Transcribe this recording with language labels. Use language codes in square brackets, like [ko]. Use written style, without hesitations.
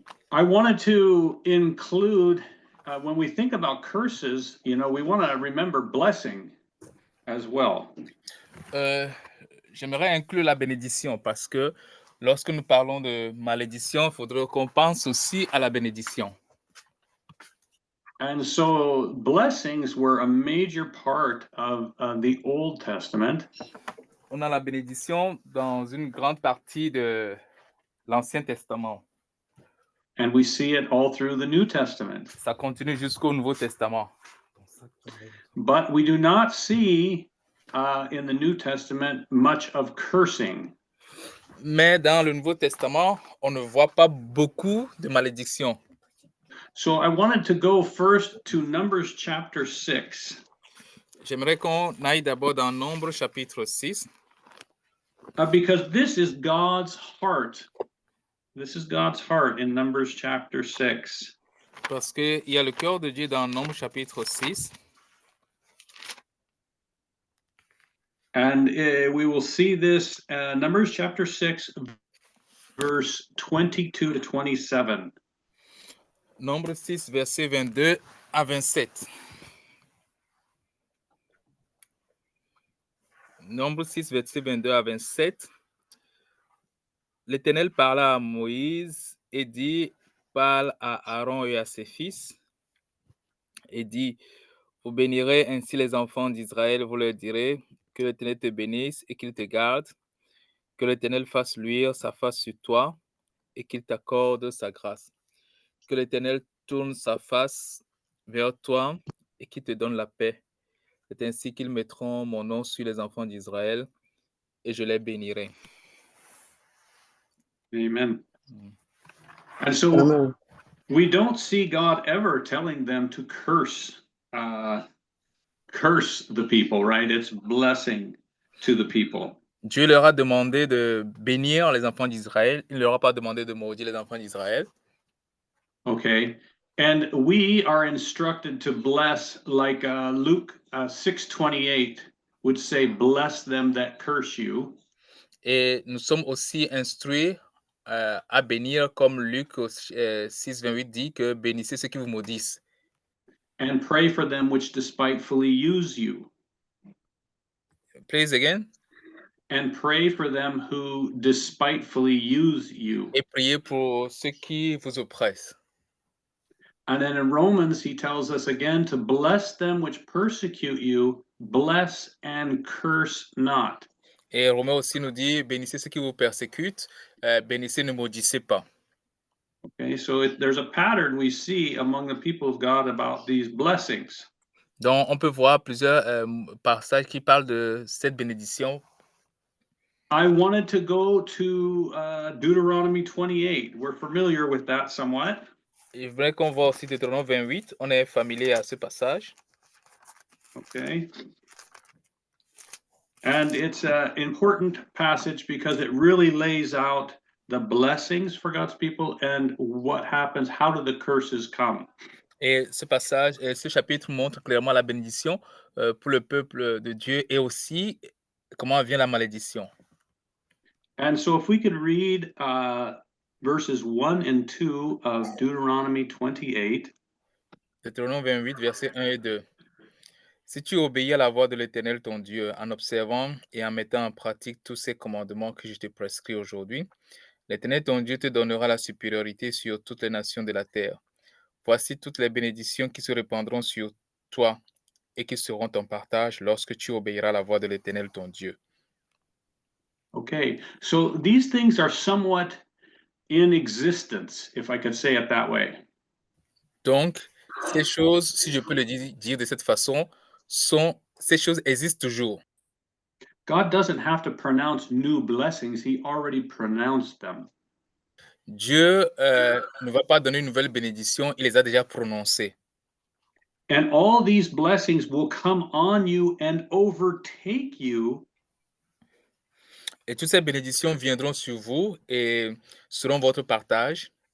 [en] I wanted to include, when we think about curses, we want to remember blessing as well. [fr] J'aimerais inclure la bénédiction parce que lorsque nous parlons de malédiction, il faudrait qu'on pense aussi à la bénédiction. [en] And so blessings were a major part of the Old Testament. [fr] On a la bénédiction dans une grande partie de l'Ancien Testament. [en] And we see it all through the New Testament. [fr] Ça continue jusqu'au Nouveau Testament. [en] But we do not see in the New Testament much of cursing. [fr] Mais dans le Nouveau Testament, on ne voit pas beaucoup de malédictions. [en] So I wanted to go first to Numbers chapter 6. [fr] J'aimerais qu'on aille d'abord dans Nombre chapitre 6. [en] Because this is God's heart. This is God's heart in Numbers chapter 6. [fr] Parce qu'il y a le cœur de Dieu dans Nombre chapitre 6. [en] And we will see this, Numbers chapter 6, verse 22 to 27. [fr] Nombre 6, verset 22 à 27. Nombre 6, verset 22 à 27. L'Éternel parla à Moïse et dit, parle à Aaron et à ses fils, et dit, vous bénirez ainsi les enfants d'Israël, vous leur direz, que l'Éternel te bénisse et qu'il te garde, que l'Éternel fasse luire sa face sur toi et qu'il t'accorde sa grâce. Que l'Éternel tourne sa face vers toi et qu'il te donne la paix. C'est ainsi qu'ils mettront mon nom sur les enfants d'Israël et je les bénirai. [en] Amen. And so [fr] Amen. [en] we don't see God ever telling them to curse the people, right? It's blessing to the people. [fr] Dieu leur a demandé de bénir les enfants d'Israël. Il ne leur a pas demandé de maudire les enfants d'Israël. [en] Okay. And we are instructed to bless, like Luke 6:28 would say, bless them that curse you. [fr] Et nous sommes aussi instruits à bénir, comme Luc 6, 28 dit que bénissez ceux qui vous maudissent. [en] And pray for them which despitefully use you. Please again. And pray for them who despitefully use you. [fr] Et priez pour ceux qui vous oppressent. [en] And then in Romans, he tells us again to bless them which persecute you, bless and curse not. [fr] Et Romain aussi nous dit, bénissez ceux qui vous persécutent, bénissez, ne maudissez pas. [en] Okay, so there's a pattern we see among the people of God about these blessings. [fr] Donc, on peut voir plusieurs passages qui parlent de cette bénédiction. [en] I wanted to go to Deuteronomy 28. We're familiar with that somewhat. [fr] Il faudrait qu'on voit aussi Deutéronome 28. On est familier à ce passage. [en] Okay. And it's an important passage because it really lays out the blessings for God's people and what happens, how do the curses come? [fr] Et ce passage, ce chapitre montre clairement la bénédiction pour le peuple de Dieu et aussi comment vient la malédiction. [en] And so if we could read verses 1 and 2 of Deuteronomy 28. [fr] Deutéronome 28, versets 1 et 2. Si tu obéis à la voix de l'Éternel ton Dieu en observant et en mettant en pratique tous ces commandements que je te prescris aujourd'hui, l'Éternel ton Dieu te donnera la supériorité sur toutes les nations de la terre. Voici toutes les bénédictions qui se répandront sur toi et qui seront ton partage lorsque tu obéiras à la voix de l'Éternel ton Dieu. [en] Okay, so these things are somewhat in existence, if I could say it that way. [fr] Donc, ces choses, si je peux le dire de cette façon, ces choses existent toujours. [en] God doesn't have to pronounce new blessings, he already pronounced them. [fr] Dieu ne va pas donner une nouvelle bénédiction, il les a déjà prononcées. [en] And all these blessings will come on you and overtake you. [fr] Et toutes ces bénédictions viendront sur vous et seront votre partage.